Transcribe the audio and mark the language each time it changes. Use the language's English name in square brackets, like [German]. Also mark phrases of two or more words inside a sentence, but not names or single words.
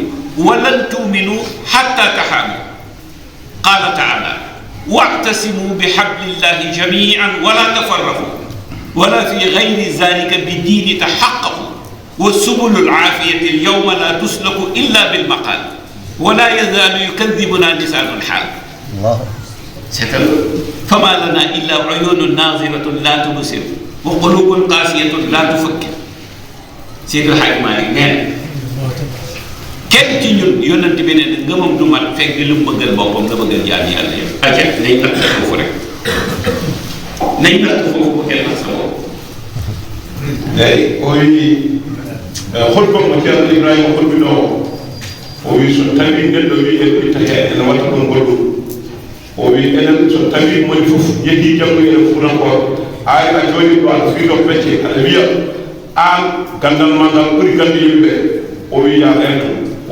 [Arabic] ولن تؤمنوا حتى تحابوا قال تعالى واعتصموا بحبل الله جميعا ولا تفرقوا ولا في غير ذلك بالدين تحققوا وسبل العافية اليوم لا تسلك إلا بالمقال ولا يزال يكذبون لسان الحال seetal فما لنا إلا عيون ناظرة لا تبصر وقلوب قاسية لا تفكر [Wolof] Seydil Hadji Malick nee na kenn ci ñun yonent bi ne ngëmam du mat fekk li mu bëggal boppam la bëggal jaam yàlla yëpp. acca nañ natt foofu rek nañ natt foofu bu kenn sa bopp. [Fula] eeyi o wi holko mo ceerno Ibrahima holbino o wi so tawi neɗɗo wi en itta heen ene watta ɗum goɗɗum o wi enen so tawi moni fof yehii janngo enen fuurankoɓe ay a jooni ɗo aɗa fiido becce aɗa wiya aan gandal ma ngal ɓuri gande yimɓe o wi ya rento o